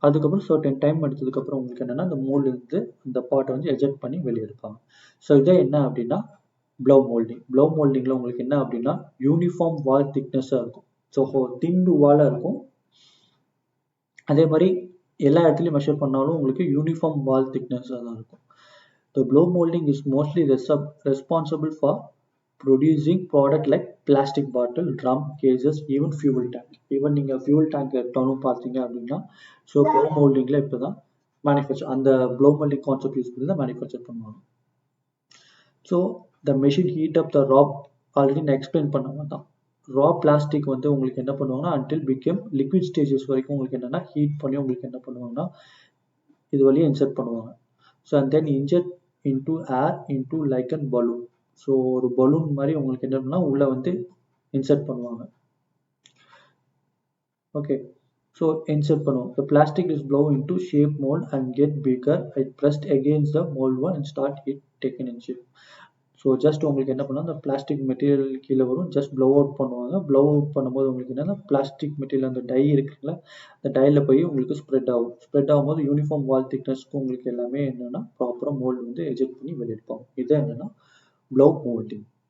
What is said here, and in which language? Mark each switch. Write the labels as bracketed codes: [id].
[ta] அதுக்கப்புறம் certain time எடுத்ததுக்கப்புறம் உங்களுக்கு என்னென்னா அந்த மோல்டு வந்து இந்த பார்ட்டை வந்து எஜெக்ட் பண்ணி வெளியே எடுப்பாங்க. ஸோ இதே என்ன அப்படின்னா ப்ளவ் மோல்டிங்கில் உங்களுக்கு என்ன அப்படின்னா யூனிஃபார்ம் வால் திக்னஸாக இருக்கும். ஸோ தின் வாலாக இருக்கும். அதே மாதிரி எல்லா இடத்துலையும் மெஷர் பண்ணாலும் உங்களுக்கு யூனிஃபார்ம் வால் திக்னஸாக தான் இருக்கும். [en] The blow molding is mostly responsible for producing product like plastic bottle, drum, cases, even fuel tank. [ta] Even நீங்கள் ஃபியூல் டேங்க் எடுத்தாலும் பார்த்தீங்க அப்படின்னா ஸோ ப்ளோ மோல்டிங்கில் இப்போ தான் அந்த ப்ளோ மோல்டிங் கான்செப்ட் யூஸ் பண்ணி தான் மேனுஃபேக்சர் பண்ணுவாங்க. [en] so the machine heat up the [ta] already நான் எக்ஸ்பிளைன் பண்ணாமல் தான் பிளாஸ்டிக் வந்து உங்களுக்கு என்ன பண்ணுவாங்கன்னா அன்டில் பிகம் லிக்விட் ஸ்டேஜஸ் வரைக்கும் உங்களுக்கு என்னென்னா ஹீட் பண்ணி உங்களுக்கு என்ன பண்ணுவாங்கன்னா இது வழியாக இன்சர்ட் பண்ணுவாங்க. [en] So and then inject into air into like and balloon. [ta] So ஒரு பலூன் மாதிரி உங்களுக்கு என்ன பண்ணால் உள்ளே வந்து இன்சர்ட் பண்ணுவாங்க. ஓகே, ஸோ இன்சர்ட் பண்ணுவோம். [en] The plastic is blown into shape mold and get bigger. It pressed against the mold one and start it taken in shape. [ta] So just உங்களுக்கு என்ன பண்ணால் அந்த பிளாஸ்டிக் மெட்டீரியல் கீழே வரும், ஜஸ்ட் ப்ளவ் அவுட் பண்ணுவாங்க. Plough out பண்ணும்போது உங்களுக்கு என்னென்னா பிளாஸ்டிக் மெட்டீரியல் அந்த டை இருக்குங்களா, அந்த டையில் போய் உங்களுக்கு ஸ்ப்ரெட் ஆகும்போது யூனிஃபார்ம் வால் திக்னஸ்க்கு உங்களுக்கு எல்லாமே என்னென்னா ப்ராப்பராக மோல்டு வந்து எஜெக்ட் பண்ணி வெளியெடுப்பாங்க. இது என்னென்னா ப்ளவ் மோல்டிங்.